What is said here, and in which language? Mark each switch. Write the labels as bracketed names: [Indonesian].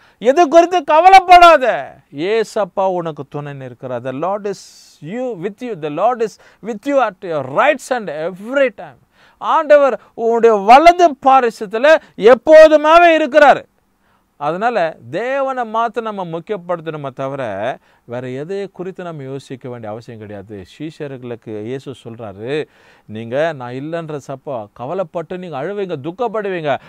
[Tamil] எது குறித்து கவலைப்படாத, ஏசப்பா உனக்கு துணை இருக்கிறார். [English] The Lord is with you. The Lord is with you at your right hand every time. [Tamil] ஆண்டவர் உன்னுடைய வலது பாரிசத்தில் எப்போதுமாவே இருக்கிறார். அதனால் தேவனை மாற்ற நம்ம முக்கியப்படுத்தணுமே தவிர வேறு எதை குறித்து நம்ம யோசிக்க வேண்டிய அவசியம் கிடையாது. சீஷர்களுக்கு இயேசு சொல்கிறாரு, நீங்கள் நான் இல்லைன்ற சப்போ கவலைப்பட்டு நீங்கள் அழுவீங்க, துக்கப்படுவீங்க.